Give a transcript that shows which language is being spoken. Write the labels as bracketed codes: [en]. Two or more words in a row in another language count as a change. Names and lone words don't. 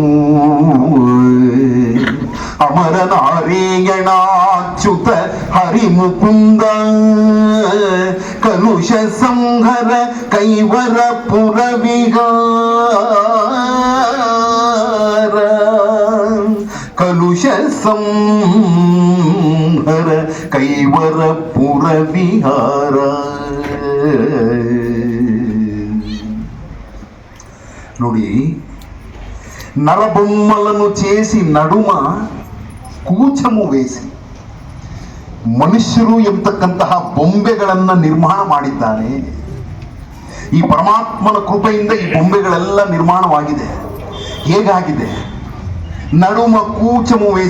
[te] అమర నారాయణాచ్యుత హరిముకుంద కలుష సంహర కైవర పుర విహార కలుష సంహర కైవర పుర విహార. [kn] ನೋಡಿ, [te] నరబొమ్మలను చేసి నడుమ కూచము వేసి [kn] ಮನುಷ್ಯರು ಎಂಬತಕ್ಕಂತಹ ಬೊಂಬೆಗಳನ್ನ ನಿರ್ಮಾಣ ಮಾಡಿದ್ದಾನೆ. ಈ ಪರಮಾತ್ಮನ ಕೃಪೆಯಿಂದ ಈ ಬೊಂಬೆಗಳೆಲ್ಲ ನಿರ್ಮಾಣವಾಗಿದೆ. ಹೇಗಾಗಿದೆ? [te] నడుమ కూచము వేసి.